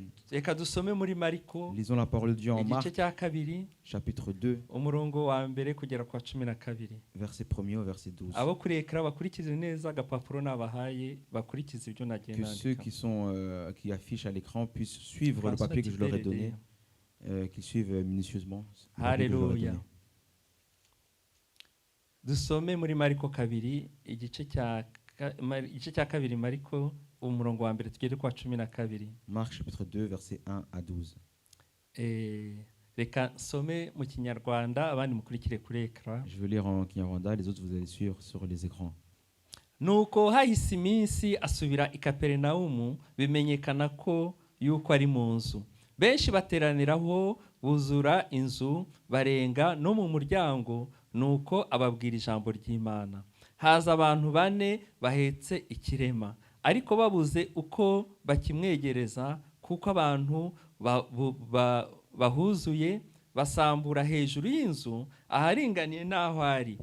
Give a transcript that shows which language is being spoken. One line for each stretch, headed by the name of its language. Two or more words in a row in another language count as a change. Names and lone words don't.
French: Lisons la parole de Dieu en Marc, chapitre 2, verset 1er au verset 12. Que ceux qui affichent à l'écran puissent suivre le papier que je leur ai donné, qu'ils suivent minutieusement. Alléluia.
Kinyarwanda: Dusome muri Mariko kabiri igice cya kabiri Mariko umurongo wa mbere tugere kwa 12.
French: Marc chapitre 2 verset 1 à 12.
Kinyarwanda: Reka some mu Kinyarwanda abandi mukurikire kuri ekran.
French: Je vais lire en Kinyarwanda, les autres vous allez suivre sur les écrans.
Kinyarwanda: Nuko hahise iminsi asubira i Kaperinaumu bimenyekana ko yuko ari mu nzu. Benshi bateraniraho buzura inzu barenga no mu muryango, nuko ababwira ijambo ry'Imana. Haza abantu 4 bahetse ikirema, ariko babuze uko bakimwegereza kuko abantu bahuzuye, basambura hejuru y'inzu aharinganiye n'aho ari.